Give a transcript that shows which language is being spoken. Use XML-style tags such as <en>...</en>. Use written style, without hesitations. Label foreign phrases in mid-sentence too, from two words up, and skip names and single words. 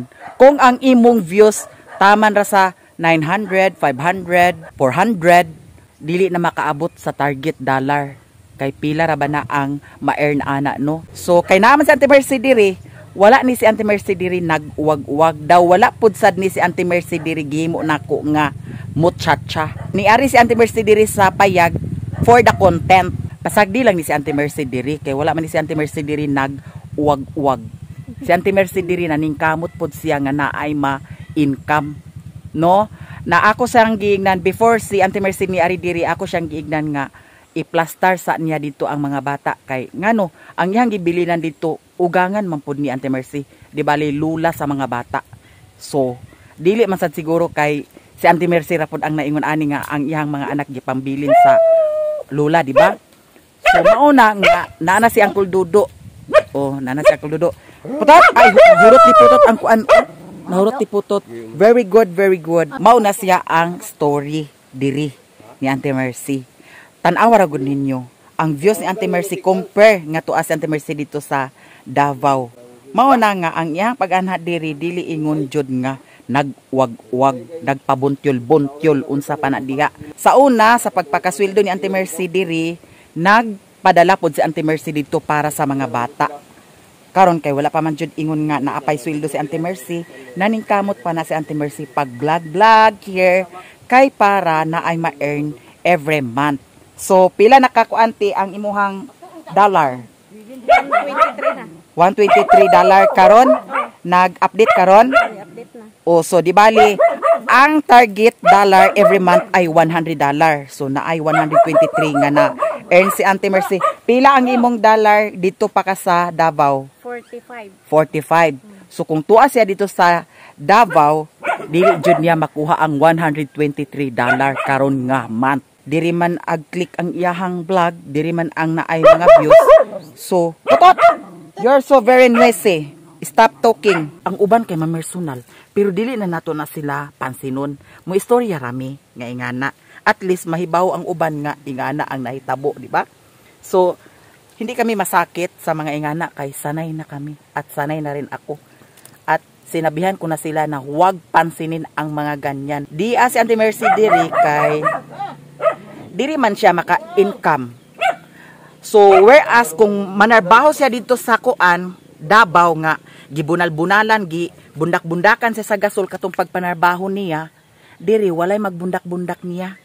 <ceb>Kung ang imong views taman ra sa 900, 500, 400, dili na makaabot sa</ceb> <en>target dollar.</en> <ceb>Kay pila ra ba na ang ma-earn ana no? So kay naman si Auntie Mercy diri, wala ni si Auntie Mercy diri nag-uwag-uwag daw, wala pud sad ni si Auntie Mercy diri gihimo nako nga muchacha. Niari si Auntie Mercy diri sa payag</ceb> <en>for the content.</en> <ceb>Pasagdi lang ni si Auntie Mercy diri kay wala man ni si Auntie Mercy diri nag-uwag-uwag. Si Auntie Mercy diri naningkamot pod siya nga naay ma-income, no? Na ako siyang giignan before si Auntie Mercy ni ari diri, ako siyang giignan nga i-plaster sa niya dito ang mga bata kay ngano ang iyang gibilinan dito ugangan man pod ni Auntie Mercy, di bali lula sa mga bata. So dili man sad siguro kay si Auntie Mercy ra pod ang naingon ani nga ang iyang mga anak gipambilin sa lula, di ba? So mauna nga nana si Uncle Dudo. Oh, nana si Uncle Dudo. Putot, ay hurot ni Putot ang kuan. Nahurot ni Putot.</ceb> <en>Very good, very good.</en> <ceb>Mauna siya ang story diri ni Auntie Mercy. Tan-awa ra gud ninyo ang views ni Auntie Mercy compare nga tuwa si Auntie Mercy dito sa Davao. Mauna nga ang iyang pag-anha diri dili ingon jud nga nagwag-wag, nagpabuntyol-buntyol unsa pa na diha. Sa una sa pagpakasweldo ni Auntie Mercy diri, nagpadala pod si Auntie Mercy dito para sa mga bata. Karon kay wala pa man jud ingon nga naapay sweldo si Auntie Mercy, naningkamot pa na si Auntie Mercy pag vlog here kay para na ay ma-earn</ceb> <en>every month.</en> <ceb>So pila nakakuanti ang imuhang dollar? 123 na. $123 karon, nag-update karon. O so di bali ang</ceb> <en>target dollar every month</en> <ceb>ay $100. So naay 123 nga na earn si Auntie Mercy. Pila ang imong dollar dito pa ka sa Davao? 45. So kung tuwa siya dito sa Davao, dili jud niya makuha ang $123 karon nga month. Diri man ag-click ang iyahang vlog, diri man ang naay mga views. So, Putot!</ceb> <en>You're so very noisy. Stop talking.</en> <ceb>Ang uban kay mamersonal, pero dili na nato na sila pansinon. Mo istorya rami nga ingana. At least mahibaw ang uban nga ingana ang nahitabo, di ba? So,</ceb> <tl>hindi kami masakit sa mga ingana kay sanay na kami at sanay na rin ako. At sinabihan ko na sila na huwag pansinin ang mga ganyan.</tl> <ceb>Di si Auntie Mercy diri kay diri man siya maka-income. So, whereas kung manarbaho siya dito sa kuan, Davao nga, gibunal-bunalan, bundak-bundakan siya sa gasol katong pagpanarbaho niya, diri, walay magbundak-bundak niya.</ceb>